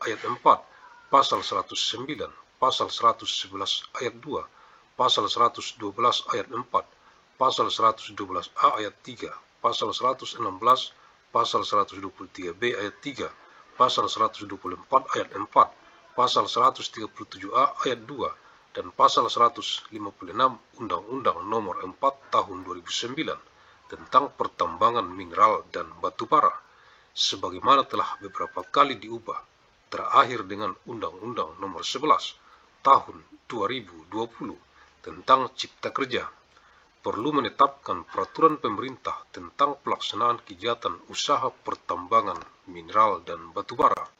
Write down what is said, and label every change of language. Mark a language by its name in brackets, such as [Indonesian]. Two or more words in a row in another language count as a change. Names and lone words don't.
[Indonesian] ayat 4, pasal 109, pasal 111 ayat 2, pasal 112 ayat 4, pasal 112A ayat 3, pasal 116, pasal 123B ayat 3, pasal 124 ayat 4, pasal 137A ayat 2, dan pasal 156 Undang-Undang Nomor 4 Tahun 2009 tentang pertambangan mineral dan batubara, sebagaimana telah beberapa kali diubah, terakhir dengan Undang-Undang Nomor 11 Tahun 2020 tentang Cipta Kerja, perlu menetapkan peraturan pemerintah tentang pelaksanaan kegiatan usaha pertambangan mineral dan batubara.